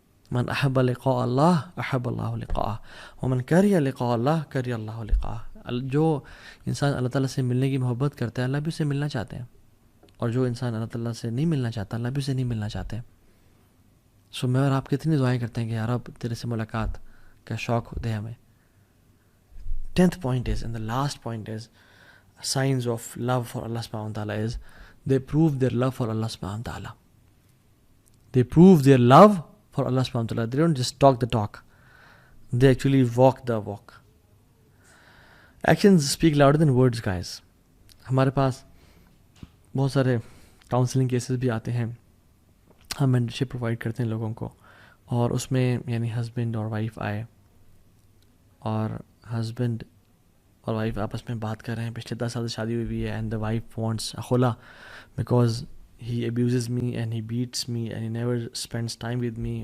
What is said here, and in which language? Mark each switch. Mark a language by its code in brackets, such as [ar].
[ar] من احب لقاء اللہ احب اللہ لقاءہ ومن کریہ لقاء اللہ کریہ اللہ لقاءہ. [ur] جو انسان اللہ تعالیٰ سے ملنے کی محبت کرتا ہے, اللہ بھی اسے ملنا چاہتے ہیں. اور جو انسان اللہ تعالیٰ سے نہیں ملنا چاہتا, اللہ بھی اسے نہیں ملنا چاہتے. سو میں اور آپ کتنی دعائیں کرتے ہیں کہ یار اب تیرے سے ملاقات کا شوق دے ہمیں. [en] 10th point is, and the last point is, signs of love for Allah subhanahu wa ta'ala is they prove their love for Allah subhanahu wa ta'ala. They prove their love for Allah subhanahu wa ta'ala. They don't just talk the talk, they actually walk the walk. Actions speak louder than words, guys. [ur] ہمارے پاس بہت سارے counselling cases بھی آتے ہیں, ہم mentorship provide کرتے ہیں لوگوں کو, اور اس میں یعنی ہسبینڈ اور وائف آئے اور ہسبینڈ اور وائف آپس میں بات کر رہے ہیں. پچھلے 10 سال سے شادی ہوئی ہے [en] And the wife wants خلا because he abuses me and he beats me and he never spends time with me.